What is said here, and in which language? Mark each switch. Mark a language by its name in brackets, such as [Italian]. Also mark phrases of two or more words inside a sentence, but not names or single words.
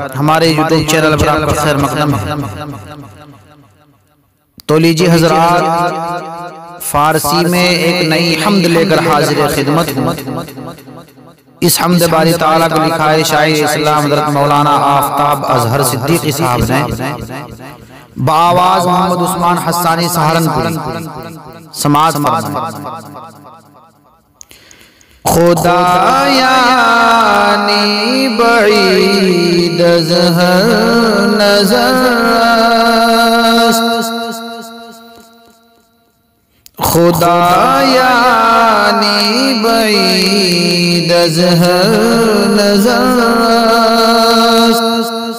[Urdu] ہمارے یوٹیوب چینل پر آپ کا خیر مقدم ہے۔ تو لیجیے حضرات، فارسی میں ایک نئی حمد لے کر حاضر خدمت ہوں۔ اس حمد باری تعالیٰ کو لکھا ہے شاعر اسلام حضرت مولانا آفتاب اظہر صدیقی صاحب نے، بآواز محمد عثمان حسانی سہارنپوری۔ سماعت فرمائیں۔ [Persian] خدا یعنی بعید از ہر نظر است، خدا یعنی بعید از ہر نظر است،